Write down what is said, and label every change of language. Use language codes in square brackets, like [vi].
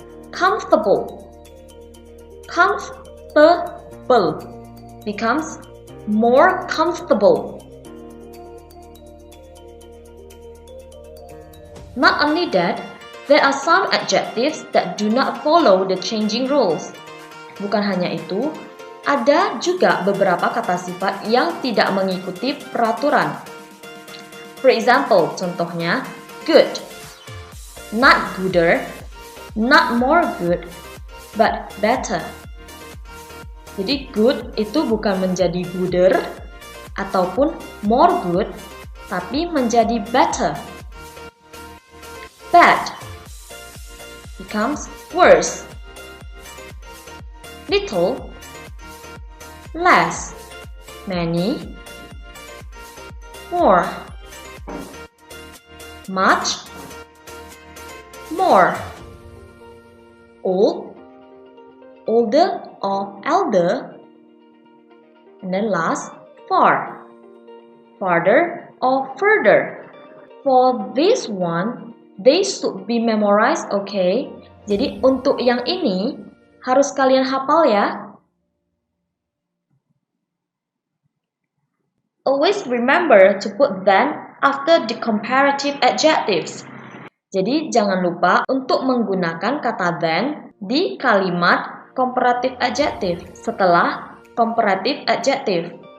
[en] Comfortable, comfortable, becomes more comfortable. Not only that, there are some adjectives that do not follow the changing rules. [id] Bukan hanya itu, ada juga beberapa kata sifat yang tidak mengikuti peraturan. [en] For example, contohnya, good, not gooder, not more good, but better. [id] Jadi good itu bukan menjadi gooder ataupun more good, tapi menjadi better. [en] Bad becomes worse. Little, less, many, more, much, more, old, older or elder, and then last, far, farther or further. for this one, they should be memorized, okay? [id] Jadi untuk yang ini harus kalian hafal ya. [en] Always remember to put them after the comparative adjectives. [id] Jadi jangan lupa untuk menggunakan kata then di kalimat comparative adjective setelah comparative adjective.